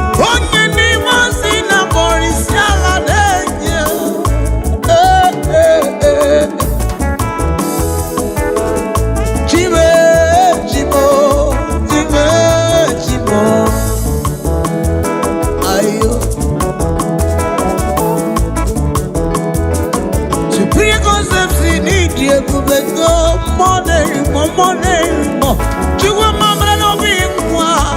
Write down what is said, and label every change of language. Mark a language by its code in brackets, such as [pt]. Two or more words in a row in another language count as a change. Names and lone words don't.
[ig] Onye n'ime ozi na kpọrọ isi ala na-enye. Eh, eh, eh. Chime, chimo, chime, chimo. Ayo. [en] Superior concepts in need, [ig] ebube go, mmụọ na-eri mmụọ, mmụọ na-eri mmụọ. Chukwu mamara n'obi nkwa.